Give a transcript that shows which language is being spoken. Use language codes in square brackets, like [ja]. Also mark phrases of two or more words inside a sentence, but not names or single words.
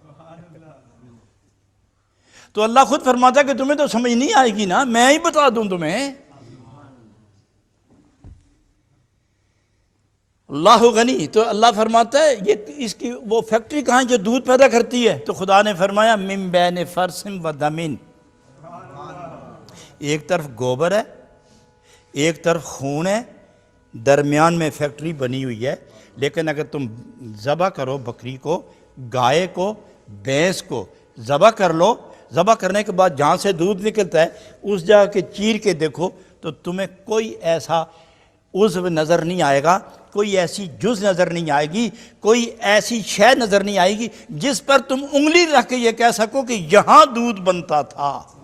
[ur] تو اللہ خود فرماتا ہے کہ تمہیں تو سمجھ نہیں آئے گی نا، میں ہی بتا دوں تمہیں. اللہ غنی. تو اللہ فرماتا ہے یہ اس کی وہ فیکٹری کہاں ہے جو دودھ پیدا کرتی ہے؟ تو خدا نے فرمایا [ar] من بین فرث و دم. [ur] ایک طرف گوبر ہے، ایک طرف خون ہے، درمیان میں فیکٹری بنی ہوئی ہے. لیکن اگر تم ذبح کرو بکری کو، گائے کو، بھینس کو ذبح کر لو، ذبح کرنے کے بعد جہاں سے دودھ نکلتا ہے اس جگہ کے چیر کے دیکھو تو تمہیں کوئی ایسا عضو نظر نہیں آئے گا، کوئی ایسی جز نظر نہیں آئے گی، کوئی ایسی شے نظر نہیں آئے گی جس پر تم انگلی رکھ کے یہ کہہ سکو کہ یہاں دودھ بنتا تھا.